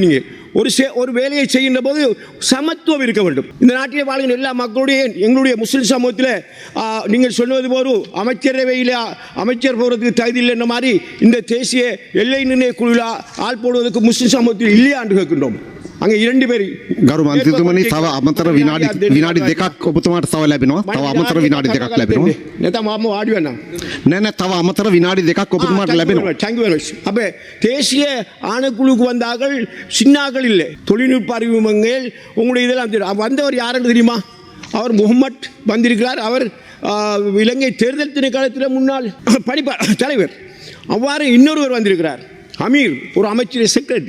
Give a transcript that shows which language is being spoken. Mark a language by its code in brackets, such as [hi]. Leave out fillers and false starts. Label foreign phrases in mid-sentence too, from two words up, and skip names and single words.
[ta] நீங்கள் ஒரு வேலையை செய்கின்ற போது சமத்துவம் இருக்க வேண்டும். இந்த நாட்டிலே வாழ்கின்ற எல்லா மக்களுடைய எங்களுடைய முஸ்லிம் சமூகத்தில் நீங்கள் சொல்வது போது அமைச்சரவையில் அமைச்சர் போகிறதுக்கு தகுதி இல்லை என்ற மாதிரி இந்த தேசிய எல்லை நிர்ணய குழுவில் ஆள் போடுவதற்கு முஸ்லிம் சமூகத்தில் இல்லையா என்று கேட்கின்றோம். අගේ 2 பேர் [si] ගරු මන්ත්‍රීතුමනි තව අමතර විනාඩි දෙකක් ඔබතුමාට තව ලැබෙනවා. තව අමතර විනාඩි දෙකක් ලැබෙනවා. නැත්නම් මම වාඩි වෙනවා. නෑ තව අමතර විනාඩි දෙකක් ඔබතුමාට ලැබෙනවා. [en] Thank you very much. [ta] அப்ப தேசிய ஆணைக்குழுக்கு வந்தார்கள் சின்னாக்கள் இல்லை. தொழில்நுட்ப அறிமுகங்கள் உங்களுடைய இதெல்லாம் தெரியும். வந்தவர் யாருன்னு தெரியுமா? அவர் முகமட் வந்திருக்கிறார். அவர் இலங்கை தேர்தல் திணைக்களத்தில் முன்னாள் தலைவர். அவ்வாறு இன்னொருவர் வந்திருக்கிறார், அமீர், ஒரு அமைச்சர் செக்ரட்டரி.